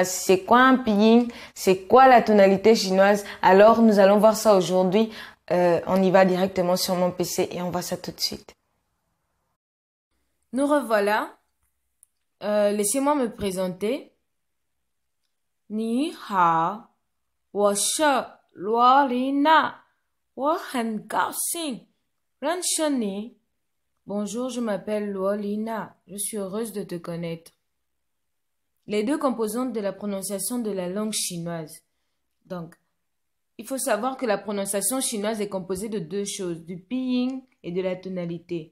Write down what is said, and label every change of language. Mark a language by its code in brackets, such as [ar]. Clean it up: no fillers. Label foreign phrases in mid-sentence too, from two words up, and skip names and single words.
[fr] C'est quoi un pinyin? C'est quoi la tonalité chinoise? Alors, nous allons voir ça aujourd'hui. On y va directement sur mon PC et on voit ça tout de suite. Nous revoilà. Laissez-moi me présenter. [zh] 你好, 我是罗丽娜。我很高兴认识你。 [fr] Bonjour, je m'appelle Luolina. Je suis heureuse de te connaître. Les deux composantes de la prononciation de la langue chinoise. Donc, il faut savoir que la prononciation chinoise est composée de deux choses, du pinyin et de la tonalité.